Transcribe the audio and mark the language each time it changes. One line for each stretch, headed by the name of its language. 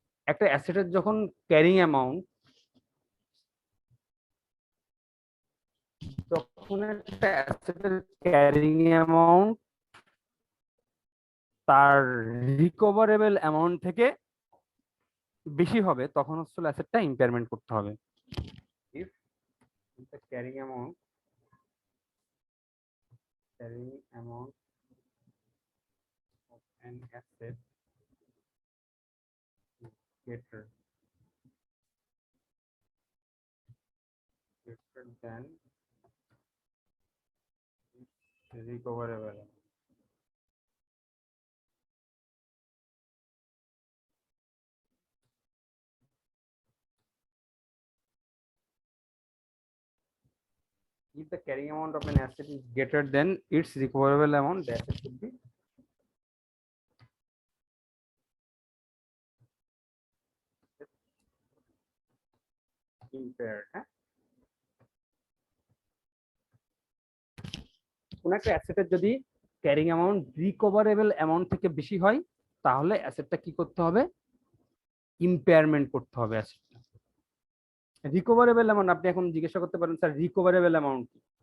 Bangla: একটা অ্যাসেটের যখন carrying amount, যখন একটা অ্যাসেটের ক্যারিং অ্যামাউন্ট তার রিকভারেবল অ্যামাউন্ট থেকে বেশি হবে, তখন হচ্ছে অ্যাসেটটা ইম্পেয়ারমেন্ট করতে হবে।
English: If the carrying amount of an asset is greater than its recoverable amount. If the carrying amount of an asset is greater than its recoverable amount, the asset should be impaired.
Bangla: কোন একটা অ্যাসেটের যদি carrying amount recoverable amount থেকে বেশি হয়, তাহলে অ্যাসেটটা কি করতে হবে, ইম্পেয়ারমেন্ট করতে হবে অ্যাসেটটা। রিকভারেবল অ্যামাউন্ট, আপনি এখন জিজ্ঞাসা করতে পারেন স্যার রিকভারেবল অ্যামাউন্ট কি?